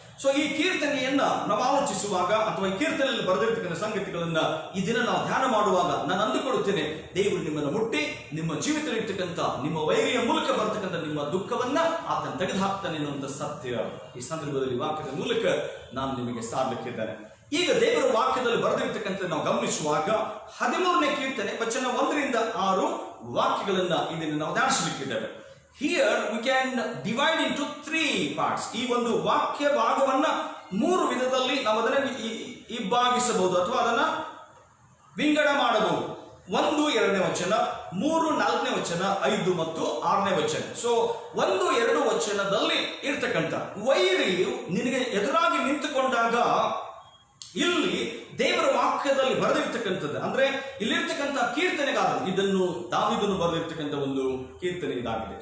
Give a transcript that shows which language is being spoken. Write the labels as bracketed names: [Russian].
[Kannada] So ಈ ಕೀರ್ತನೆಯನ್ನ ನಾವು ಆಲೋಚಿಸುವಾಗ ಅಥವಾ ಈ ಕೀರ್ತನೆಯಲ್ಲಿ ಬರೆದಿರ್ತಕ್ಕಂಥ ಸಂಗತಿಗಳನ್ನ ಈ ದಿನ ನಾವು ಧ್ಯಾನ ಮಾಡುವಾಗ ನಾನು ಅಂದುಕೊಳ್ಳುತ್ತೇನೆ, ದೇವರು ನಿಮ್ಮನ್ನು ಮುಟ್ಟಿ ನಿಮ್ಮ ಜೀವಿತದಲ್ಲಿ ಇರ್ತಕ್ಕಂಥ ನಿಮ್ಮ ವೈರಿಯ ಮೂಲಕ ಬರ್ತಕ್ಕಂಥ ನಿಮ್ಮ ದುಃಖವನ್ನ ಆತನ ತೆಗೆದು ಹಾಕ್ತಾನೆ ಅನ್ನುವಂಥ ಸತ್ಯ ಈ ಸಂದರ್ಭದಲ್ಲಿ ವಾಕ್ಯದ ಮೂಲಕ ನಾನು ನಿಮಗೆ ಸಾರಲಿಕ್ಕಿದ್ದೇನೆ. ಈಗ ದೇವರ ವಾಕ್ಯದಲ್ಲಿ ಬರೆದಿರ್ತಕ್ಕಂಥ ನಾವು ಗಮನಿಸುವಾಗ 13ನೇ ಕೀರ್ತನೆ ವಚನ 1ರಿಂದ 6 ವಾಕ್ಯಗಳನ್ನ ಇದನ್ನು ನಾವು ಧ್ಯಾನಿಸಲಿಕ್ಕಿದ್ದೇವೆ. [English] Here we can divide into 3 parts. [Kannada] ಈ ಒಂದು ವಾಕ್ಯ ಭಾಗವನ್ನ 3 ವಿಧದಲ್ಲಿ ನಾವು ಅದನ್ನು ಇಬ್ಬಾಗಿಸಬಹುದು ಅಥವಾ ಅದನ್ನ ವಿಂಗಡ ಮಾಡಬಹುದು. 1, 2ನೇ ವಚನ, 3, 4ನೇ ವಚನ, 5 ಮತ್ತು 6ನೇ ವಚನ. ಸೊ 1, 2 ವಚನದಲ್ಲಿ ಇರ್ತಕ್ಕಂಥ ವೈರಿಯು ನಿನಗೆ ಎದುರಾಗಿ ನಿಂತುಕೊಂಡಾಗ ಇಲ್ಲಿ ದೇವರ ವಾಕ್ಯದಲ್ಲಿ ಬರೆದಿರ್ತಕ್ಕಂಥದ್ದು ಅಂದ್ರೆ ಇಲ್ಲಿರ್ತಕ್ಕಂಥ ಕೀರ್ತನೆಗಾರರು ಇದನ್ನು ದಾವೀದನು ಬರೆದಿರ್ತಕ್ಕಂಥ ಒಂದು ಕೀರ್ತನೆ ಇದಾಗಿದೆ.